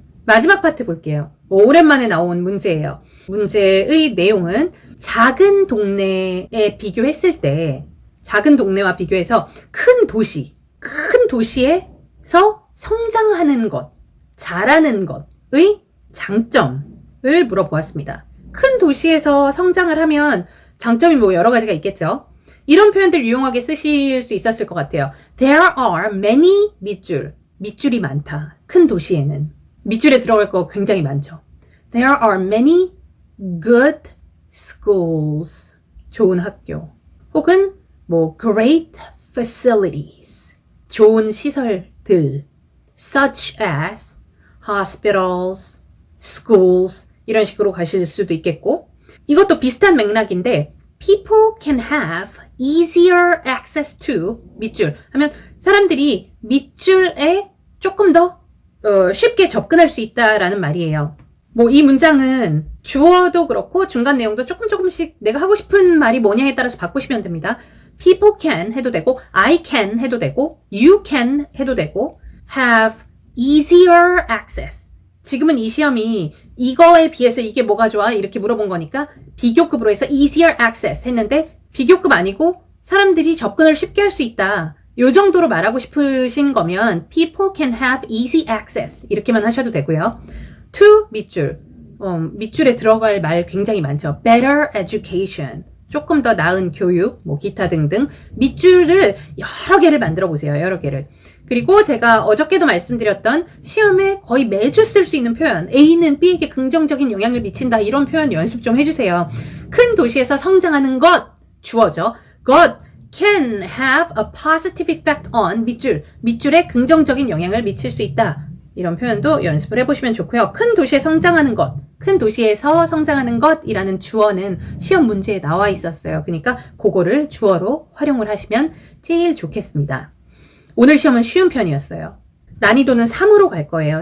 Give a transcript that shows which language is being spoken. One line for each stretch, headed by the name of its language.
Korean: 마지막 파트 볼게요. 오랜만에 나온 문제예요. 문제의 내용은 작은 동네에 비교했을 때 작은 동네와 비교해서 큰 도시에서 성장하는 것, 잘하는 것의 장점을 물어보았습니다. 큰 도시에서 성장을 하면 장점이 뭐 여러 가지가 있겠죠. 이런 표현들 유용하게 쓰실 수 있었을 것 같아요.
English: There are many 밑줄이 많다.
Korean: 큰 도시에는. 밑줄에 들어갈 거 굉장히 많죠.
English: There are many good schools.
Korean: 좋은 학교. 혹은 뭐 great facilities. 좋은 시설들. Such as hospitals, schools 이런 식으로 가실 수도 있겠고 이것도 비슷한 맥락인데 People can have easier access to 밑줄 하면 사람들이 밑줄에 조금 더 쉽게 접근할 수 있다라는 말이에요. 뭐 이 문장은 주어도 그렇고 중간 내용도 조금씩 내가 하고 싶은 말이 뭐냐에 따라서 바꾸시면 됩니다.
English: People can 해도 되고 I can 해도 되고 you can 해도 되고 have easier access.
Korean: 지금은 이 시험이 이거에 비해서 이게 뭐가 좋아? 이렇게 물어본 거니까 비교급으로 해서 easier access 했는데 비교급 아니고 사람들이 접근을 쉽게 할 수 있다. 요 정도로 말하고 싶으신 거면 people can have easy access 이렇게만 하셔도 되고요. to 밑줄. 밑줄에 들어갈 말 굉장히 많죠.
English: better education.
Korean: 조금 더 나은 교육, 뭐 기타 등등 밑줄을 여러 개를 만들어 보세요. 여러 개를. 그리고 제가 어저께도 말씀드렸던 시험에 거의 매주 쓸 수 있는 표현 A는 B에게 긍정적인 영향을 미친다 이런 표현 연습 좀 해주세요. 큰 도시에서 성장하는 것 주어죠.
English: God can have a positive effect on 밑줄에 긍정적인 영향을 미칠 수 있다.
Korean: 이런 표현도 연습을 해보시면 좋고요. 큰 도시에 성장하는 것, 큰 도시에서 성장하는 것이라는 주어는 시험 문제에 나와 있었어요. 그러니까 그거를 주어로 활용을 하시면 제일 좋겠습니다. 오늘 시험은 쉬운 편이었어요. 난이도는 3으로 갈 거예요.